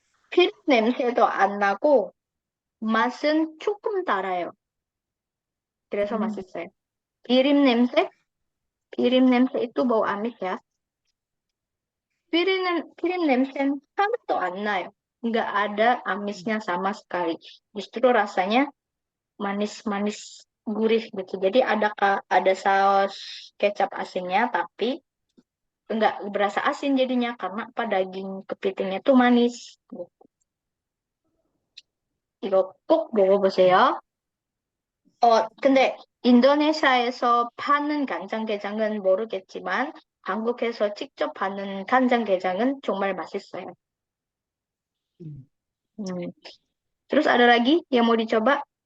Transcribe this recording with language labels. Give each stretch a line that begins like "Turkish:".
Korean: 피리 냄새도 안 나고 맛은 조금 달아요. 그래서 맛있어요. 비림 냄새?
Indonesian: 비림 냄새 itu bau amis ya.
Korean: Pirim 냄새는 하나도 안 나요.
Indonesian: Nggak ada amisnya sama sekali. Justru rasanya manis-manis gurih gitu. Jadi ada saus kecap asinnya, tapi nggak berasa asin jadinya karena apa daging kepitingnya tuh manis.
Korean: 이거 꼭 먹어보세요. 근데 인도네시아에서 파는 간장게장은 모르겠지만 한국에서 직접 파는 간장게장은 정말 맛있어요.
Indonesian: Terus ada lagi yang mau dicoba?